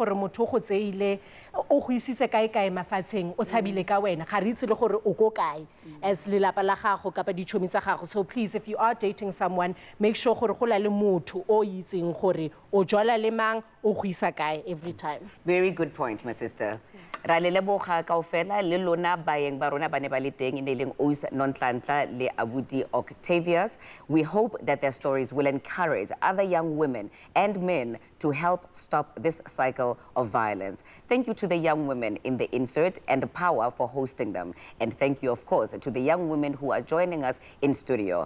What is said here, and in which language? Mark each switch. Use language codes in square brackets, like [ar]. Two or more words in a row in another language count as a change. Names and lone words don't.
[en] So please, if you are dating someone, make sure every time. Very good point, my sister. [tn] Ra le leboga kaofela le lona baeng ba rona ba ne ba le teng e ne leng Ois Nontlantla le Abuti Octavius. [en] We hope that their stories will encourage other young women and men to help stop this cycle of violence. Thank you to the young women in the insert and the Power for hosting them. And thank you, of course, to the young women who are joining us in studio.